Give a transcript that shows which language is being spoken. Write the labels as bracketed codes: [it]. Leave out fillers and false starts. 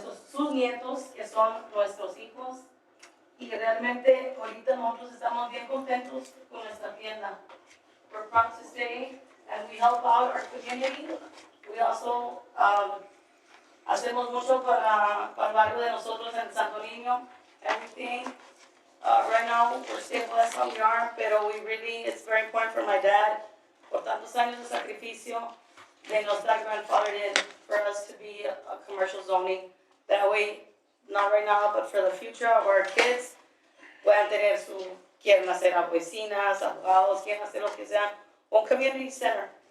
[es] sus nietos, que son nuestros hijos, y realmente ahorita nosotros estamos bien contentos con nuestra tienda. [en] We're proud to say, and we help out our community. We also [es] hacemos mucho para el barrio de nosotros en Santo Niño, [en] everything. Right now, we're stable as we are, [es] pero [en] it's very important for my dad, [es] por tantos años de sacrificio, de nos dar [en] grandfathered in for us to be a commercial zoning. That way, not right now, but for the future of our kids, [es] puedan tener quieren hacer oficinas, abogados, quieren hacer lo que sea, un [en] community center.